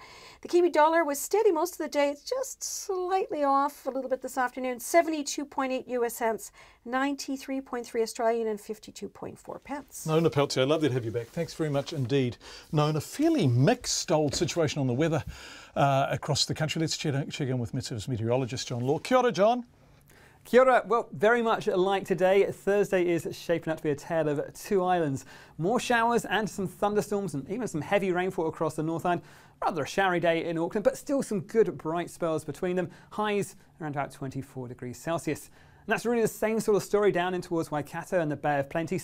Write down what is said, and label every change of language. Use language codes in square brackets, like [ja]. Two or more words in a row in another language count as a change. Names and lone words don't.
[en] The Kiwi dollar was steady most of the day. It's just slightly off a little bit this afternoon. 72.8 US cents, 93.3 Australian, and 52.4 pence. Nona Peltier, lovely to have you back. Thanks very much indeed. Nona, fairly mixed old situation on the weather across the country. Let's check in with Meteo meteorologist John Law. [mi] Kia ora, John. Kia ora. [en] Well, very much like today, Thursday is shaping up to be a tale of two islands. More showers and some thunderstorms and even some heavy rainfall across the North Island. Rather a showery day in Auckland, but still some good bright spells between them. Highs around about 24 degrees Celsius. And that's really the same sort of story down in towards Waikato and the Bay of Plenty.